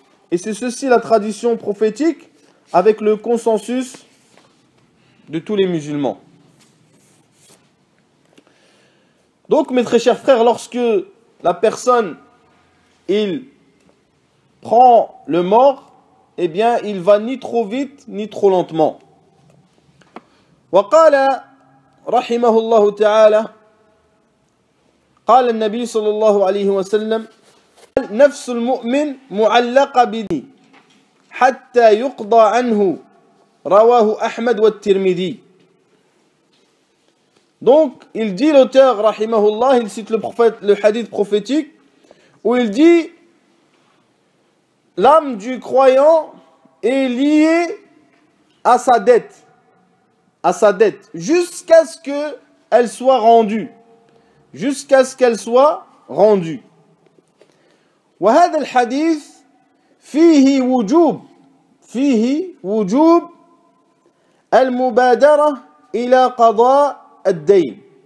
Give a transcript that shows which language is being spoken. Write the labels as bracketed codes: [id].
[fr] Et c'est ceci la tradition prophétique avec le consensus de tous les musulmans. Donc mes très chers frères, lorsque la personne, il prend le mort, eh bien il va ni trop vite, ni trop lentement. [ar] وقال رحمه الله تعالى قال النبي صلى الله عليه وسلم نفس المؤمن معلقة بدي حتى يقضى عنه رواه أحمد والترمذي. [fr] Donc il dit, l'auteur rahimahullah, il cite le hadith prophétique où il dit l'âme du croyant est liée à sa dette, jusqu'à ce qu'elle soit rendue, [ar] وهذا الحديث فيه وجوب المبادرة إلى قضاء الدين.